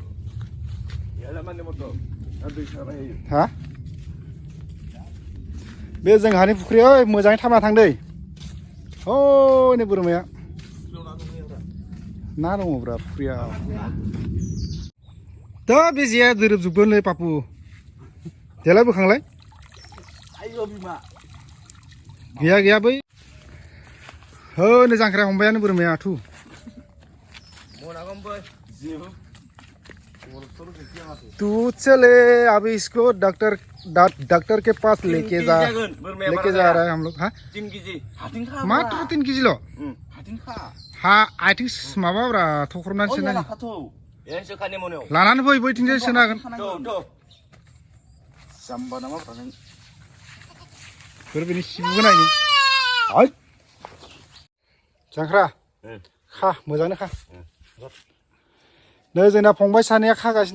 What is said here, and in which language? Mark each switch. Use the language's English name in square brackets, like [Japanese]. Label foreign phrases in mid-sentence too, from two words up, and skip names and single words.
[Bodo] हा बे जोंहानि फुख्रिया मोजाङै थांना थांदै हनै बोरमाया ना दङब्रा फुख्रिया दा बे जेया दोरोबजोबगोनलै पापु जेला बोखांलाय गैया बै नै जांख्राया हमबायानो बोरमाया थु [Hindi] तू चले अभी इसको डॉक्टर के पास लेके जा रहा है हम लोग हाँ [Bodo] 3 केजी मात्र 3 केजी लो हा आथिं माबाब्रा थख्रबनानै सोना लानानै फै बैथिंजाय सोनो हागोन जाम्बा नामा बोरमानि सिबुगोन नायनि जांख्रा खा मोजाङै खा नै जोंना फंबाय सानैया खागासिनो